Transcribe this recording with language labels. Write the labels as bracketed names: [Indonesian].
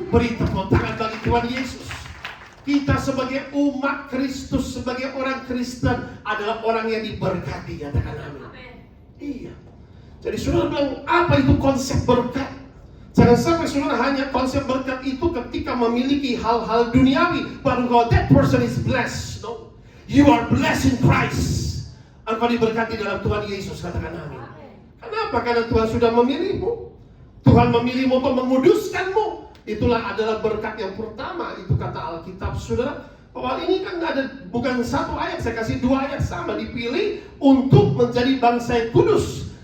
[Indonesian] Beri tepuk tangan bagi Tuhan Yesus. Kita sebagai umat Kristus, sebagai orang Kristen, adalah orang yang diberkati. Katakan amin. Iya. Jadi saudara bilang, apa itu konsep berkat? Jangan sampai saudara hanya konsep berkat itu ketika memiliki hal-hal duniawi. [English] But that person is blessed. No. You are blessed in Christ. [Indonesian] Engkau diberkati dalam Tuhan Yesus. Katakan amin. Kenapa? Karena Tuhan sudah memilihmu. Tuhan memilihmu untuk menguduskanmu. Itulah adalah berkat yang pertama. Itu kata Alkitab, saudara. Bahwa ini kan ada bukan satu ayat, saya kasih 2 ayat sama. Dipilih untuk menjadi bangsa yang kudus.